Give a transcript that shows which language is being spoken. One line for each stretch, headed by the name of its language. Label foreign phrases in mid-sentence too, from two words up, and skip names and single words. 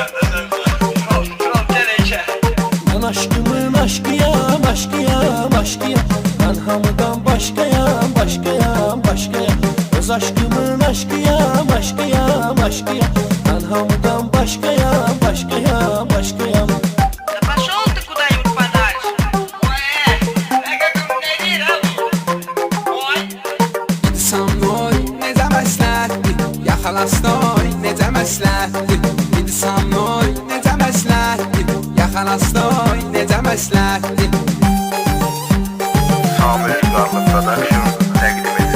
Azerbaijani: Kral gələcək. Mən aşkımın aşkıyam, aşkıyam, aşkıyam. Ben hamıdan başkayam, başkayam, başkayam. Öz aşkımın aşkıyam, aşkıyam, aşkıyam. Ben hamıdan başkayam, başkayam, başkayam.
Russian: Да пошел ты куда-нибудь подальше. Ой, как он
Turkish: nedir ha bu?
Russian: Oy.
Azerbaijani: İnsanlar necə məsləhətdir, yaxalasnoy necə məsləhətdir. İnsanlar necə məsləhətdir, yaxalasnoy necə məsləhətdir. Samir İlqarlı Production təqdim edir.